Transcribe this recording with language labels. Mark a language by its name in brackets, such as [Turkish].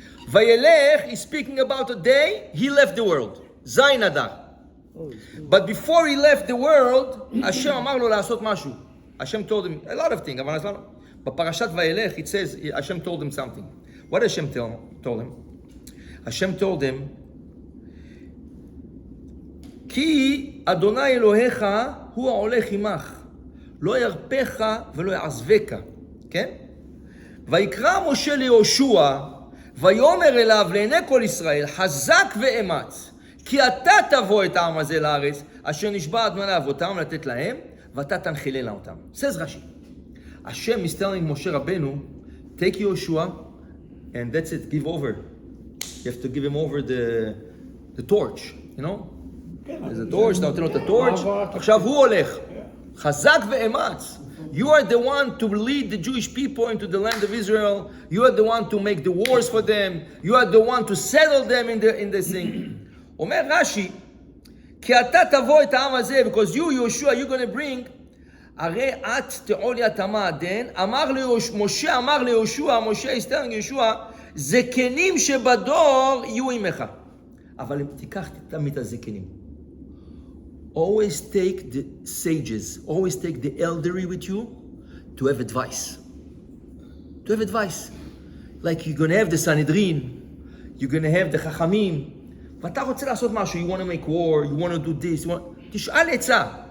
[English] Vayelekh is speaking about the day he left the world. Zayin Adar. But before he left the world, Hashem [Hebrew] אמר לו לעשות משהו. [English] Hashem told him a lot of things. But Parashat Vayelekh, it says Hashem told him something. What did Hashem told him? Hashem told him, [Hebrew] כי אדוני אלוהיך הוא ההולך עמך, לא ירפך ולא יעזבך, כן? ויקרא משה ליהושע, ויאמר אליו לעיני כל ישראל, חזק ואמץ, כי אתה תבוא את העם הזה לארץ, אשר נשבע אדוני לאבותם לתת להם, ואתה תנחילנה אותם. [English] Says Rashi. Hashem is telling Moshe Rabbeinu, take Yehoshua, and that's it, give over. You have to give him over the torch, you know? There's a torch, now tell the torch. [Hebrew] עכשיו הוא הולך. חזק ואמץ. [English] You are the one to lead the Jewish people into the land of Israel. You are the one to make the wars for them. You are the one to settle them in the thing. [Hebrew] אומר רש"י, כי אתה תבוא את העם הזה, [English] because you, Yehoshua, you're going to bring, [Hebrew] הרי את תעוליית המעדן, משה אמר ליהושע, משה [English] is telling Yehoshua, [Hebrew] זקנים שבדור יהיו עמך. אבל תיקח תמיד את הזקנים. [English] Always take the sages, always take the elderly with you to have advice. To have advice. Like you're going to have the Sanhedrin, you're going to have the Chachamim, [Hebrew] ואתה רוצה לעשות משהו, [English] you want to make war, you want to do this, [Hebrew] תשאל עצה.